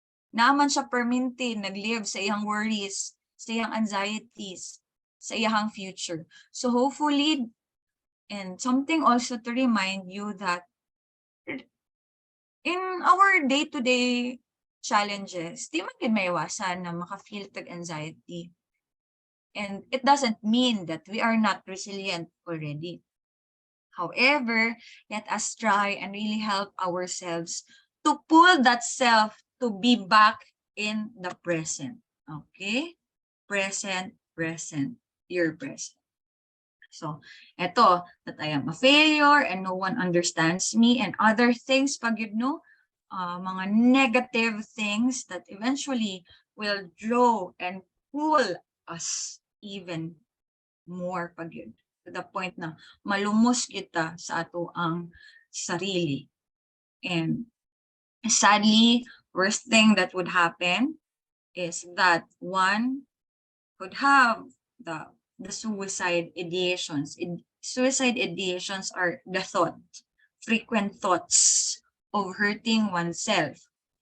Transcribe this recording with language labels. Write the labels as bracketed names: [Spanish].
[Cebuano] Naaman siya perminti, nag-live sa iyang worries, sa iyang anxieties, sa iyang future. [English] So hopefully, and something also to remind you that in our day-to-day challenges, [Cebuano] di man gid maiwasan na maka-feel tag anxiety. [English] And it doesn't mean that we are not resilient already. However, let us try and really help ourselves to pull that self to be back in the present. Okay? Present, present, your present. So, eto, that I am a failure and no one understands me and other things pag you know, mga negative things that eventually will draw and pull us even more [Filipino] pag yun. [English] To the point [Cebuano] na malumos kita sa ato ang sarili. [English] And sadly, worst thing that would happen is that one could have the suicide ideations. Suicide ideations are the frequent thoughts of hurting oneself.